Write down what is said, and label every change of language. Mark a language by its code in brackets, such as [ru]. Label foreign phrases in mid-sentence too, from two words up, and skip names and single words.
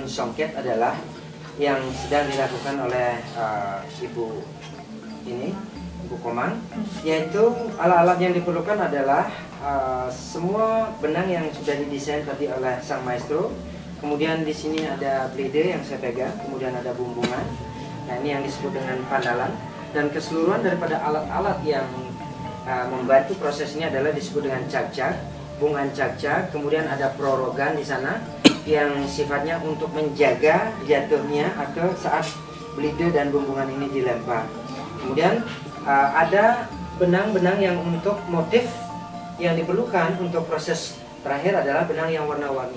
[id] songket adalah yang sedang dilakukan oleh Ibu Komang, yaitu alat-alat yang diperlukan adalah semua benang yang sudah didesain tadi oleh sang maestro. Kemudian di sini ada blade yang saya pegang, kemudian ada bumbungan. Nah, ini yang disebut dengan pandalan, dan keseluruhan daripada alat-alat yang membantu proses ini adalah disebut dengan cak-cak. Bungan cak-cak, kemudian ada prorogan di sana yang sifatnya untuk menjaga jatuhnya atau saat blide dan bumbungan ini dilempar. Kemudian ada benang-benang yang untuk motif yang diperlukan untuk proses terakhir adalah benang yang warna-warni.